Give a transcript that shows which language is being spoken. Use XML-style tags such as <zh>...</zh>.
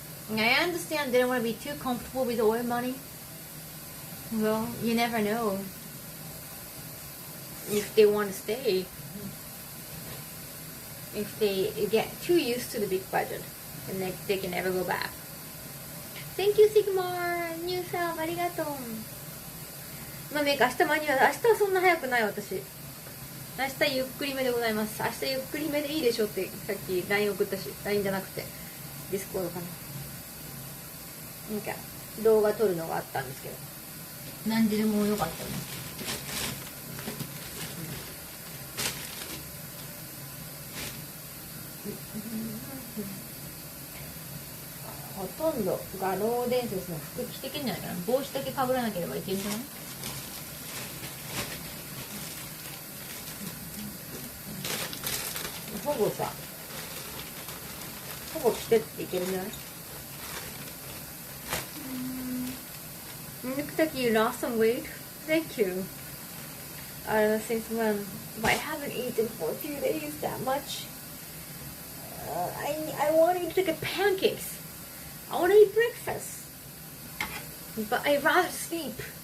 <en>I understand they don't want to be too comfortable with oil money. Well, you never know if they want to stay. If they get too used to the big budget, and they can never go back. Thank you, Sigmar. New sub,</en> <ja>ありがとう。まあ、明日間に合う。明日はそんな早くない私。明日ゆっくりめでございます。明日ゆっくりめでいいでしょってさっき LINE 送ったし、LINE じゃなくてディスコードかな。なんか動画撮るのがあったんですけど、何時でもよかったね。ほとんど画廊伝説の服着てけんじゃないかな。帽子だけかぶらなければいけんじゃない？保護さ、保護してっていけるんじゃない？</ja> <en>Looks like you lost some weight. Thank you. Since when? But I haven't eaten for a few days that much. I want to eat like a pancakes. I want to eat breakfast. But I'd rather sleep.</en>